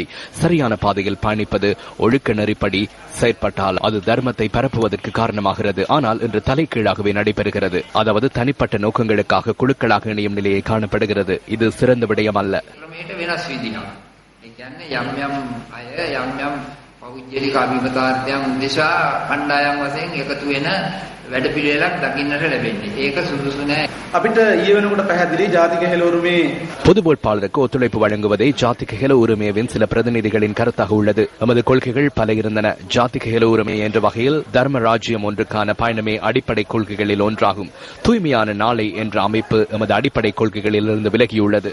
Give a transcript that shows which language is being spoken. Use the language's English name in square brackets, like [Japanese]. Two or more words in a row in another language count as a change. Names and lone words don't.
[Tamil] சரியான பாதையில் பயணிப்பது, ஒழுக்க நெறிப்படி செயற்பட்டால் அது தர்மத்தை பரப்புவதற்கு காரணமாகிறது. ஆனால் இன்று தலைகீழாகவே நடைபெறுகிறது. அதாவது தனிப்பட்ட நோக்கங்களுக்காக குழுக்களாக இணையும் நிலையை காணப்படுகிறது. இது சிறந்த விடயம் அல்ல. [Sinhala] පෞද්ගලික අභිමතාර්ථයන් උදෙසා කණ්ඩායම් වශයෙන් එකතු වෙන වැඩපිළිවෙලක් දකින්නට ලැබෙන්නේ. ඒක සුදුසු නෑ. අපිට ඊයේ වෙනකොට පැහැදිලි ජාතික හෙළ උරුමේ [Tamil] பொது வேட்பாளருக்கு ஒத்துழைப்பு வழங்குவதே ஜாதிக ஹெல உரிமையின் சில பிரதிநிதிகளின் கருத்தாக உள்ளது. நமது கொள்கைகள் பல இருந்தன. ஜாதிக ஹெல உரிமை என்ற வகையில் தர்ம ராஜ்யம் ஒன்றுக்கான பயணமே அடிப்படை கொள்கைகளில் ஒன்றாகும். தூய்மையான நாளை என்ற அமைப்பு எமது அடிப்படை கொள்கைகளில் இருந்து விலகியுள்ளது.